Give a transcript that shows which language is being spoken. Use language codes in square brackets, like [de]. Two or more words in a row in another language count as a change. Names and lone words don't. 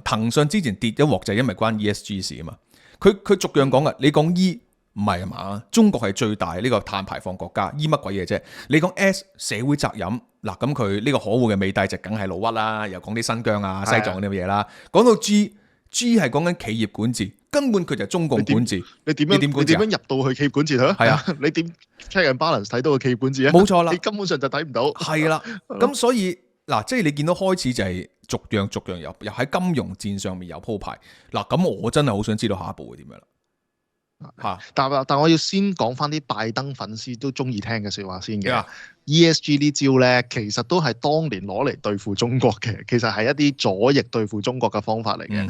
[yue] 騰訊之前跌一鑊就係因為關 ESG 事啊嘛，佢逐樣講噶，你講 E 唔係啊嘛，中國係最大呢個碳排放國家，E 乜鬼嘢啫？你講 S 社會責任。嗱，咁佢呢個可惡嘅美帝就梗係老屈啦，又講啲新疆啊、西藏嗰啲嘢啦。講到 G 係講緊企業管治，根本佢就係中共管治。你點樣入到去企業管治咧？係啊，你點 [en] check and balance [yue] 睇到個企業管治啊？冇錯啦，你根本上就睇唔到。係啦，咁所以嗱，即係你見到開始就係逐樣又喺金融戰上面有鋪排。嗱，咁我真係好想知道下一步會點樣啦。嚇！但我要先講翻啲拜登粉絲都中意聽嘅説話先嘅。ESG 呢招咧，其實都係當年攞嚟對付中國嘅，其實係一啲左翼對付中國嘅方法嚟嘅。